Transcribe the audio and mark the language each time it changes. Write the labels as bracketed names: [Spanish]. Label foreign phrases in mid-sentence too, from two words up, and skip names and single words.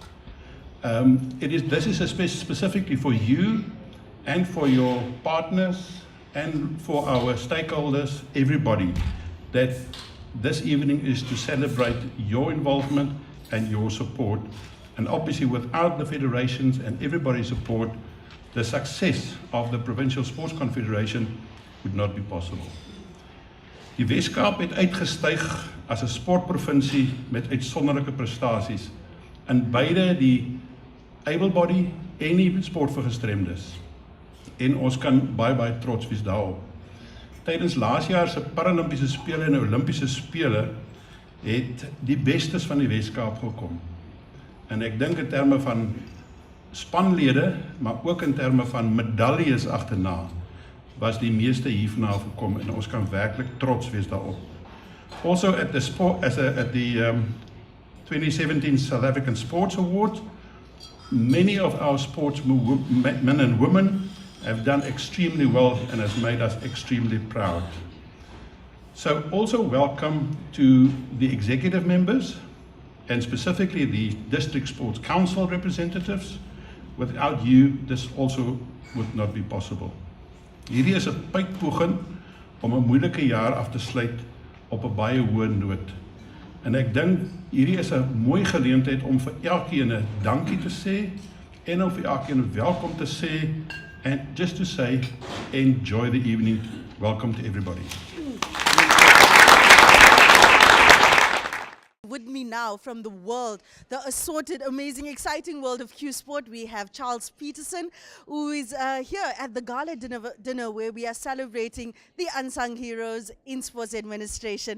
[English] This is specifically for you and for your partners and for our stakeholders, everybody, that this evening is to celebrate your involvement and your support. And obviously without the federations and everybody's support, the success of the Provincial Sports Confederation would not be possible. [Afrikaans] Die Wes-Kaap het uitgestyg as 'n sportprovinsie met uitsonderlike prestasies in beide die [English] able body [Afrikaans] en die sport vir gestremdes. En ons kan baie trots wees daarop. Tydens laas jaar se Paralimpiese Spele en Olimpiese Spele het die bestes van die Wes-Kaap gekom. En ek dink in terme van spanlede, maar ook in terme van medaljes agterna, was die meeste hier vanaf gekom en ons kan werklik trots wees daarop. [English] Also at the 2017 South African Sports Awards, many of our sportsmen and women have done extremely well and has made us extremely proud. So also welcome to the executive members and specifically the District Sports Council representatives. Without you, this also would not be possible. [Afrikaans] Hierdie is 'n poging om 'n moeilike jaar af te sluit op 'n baie hoë noot. En ek dink hierdie is 'n mooi geleentheid om vir elkeen 'n dankie te sê en om vir elkeen welkom te sê [English] and just to say enjoy the evening. [Afrikaans] Welcome to everybody. [English] With me now from the world, the assorted, amazing, exciting world of Q Sport, we have Charles Peterson, who is here at the Gala dinner where we are celebrating the unsung heroes in sports administration.